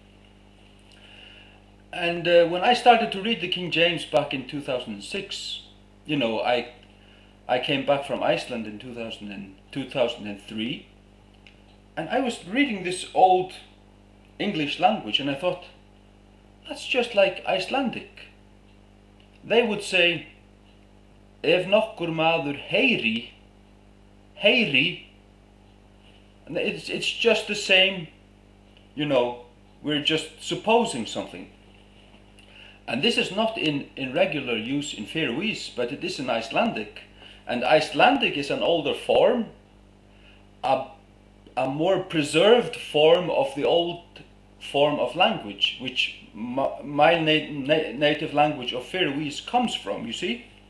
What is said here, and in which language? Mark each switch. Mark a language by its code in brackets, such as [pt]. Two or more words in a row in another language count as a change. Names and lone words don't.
[en] And when I started to read the King James back in 2006, you know, I came back from Iceland in 2003, and I was reading this old English language, and I thought, that's just like Icelandic. They would say, [is] ef nokkur maður heyri, [en] and it's just the same, you know, we're just supposing something. And this is not in regular use in Faroese, but it is in Icelandic. And Icelandic is an older form, a more preserved form of the old form of language, which my native language of Faroese comes from, you see.